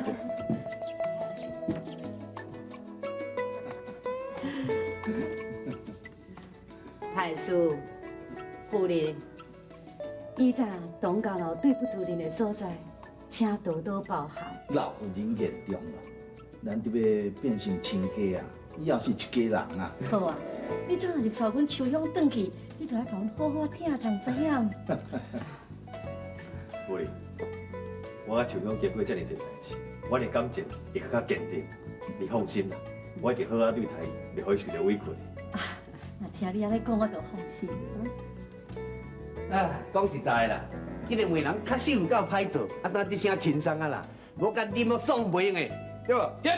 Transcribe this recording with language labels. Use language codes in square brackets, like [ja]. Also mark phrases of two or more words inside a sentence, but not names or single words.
[nan] 太师、夫人，以前董家老对不住您的所在，请多多包涵。老人言重了，咱这要变成亲家啊，以后是一家人啊。好啊，你怎若是带阮秋香转去，你就要甲阮好好听，通知影。夫人，我甲秋香经过遮尔侪代志，我的感情会更加坚定。你放心啦，我一定好好对待伊，袂互伊受到委屈。那听你安尼讲，我就放心。啊，讲实在啦，这个媒人确实有够歹做，啊，当一声轻松啊啦，无甲啉了爽袂用的，对不？